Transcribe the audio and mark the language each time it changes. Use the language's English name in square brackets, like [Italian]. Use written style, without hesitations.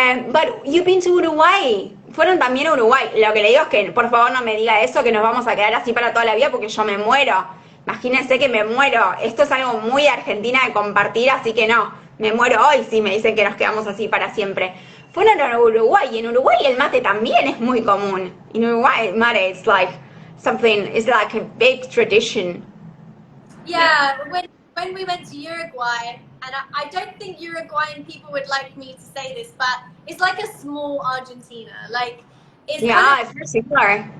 [English] But you've been to Uruguay. [Spanish] Fueron también a Uruguay. Lo que le digo es que, por favor, no me diga eso, que nos vamos a quedar así para toda la vida porque yo me muero. Imagínense que me muero. Esto es algo muy de Argentina de compartir, así que no. Me muero hoy si me dicen que nos quedamos así para siempre. Fueron a Uruguay y en Uruguay el mate también es muy común. [English] En Uruguay mate it's like a big tradition. Yeah, when we went to Uruguay, and I don't think Uruguayan people would like me to say this, but it's like a small Argentina. Like it's kind of it's very similar.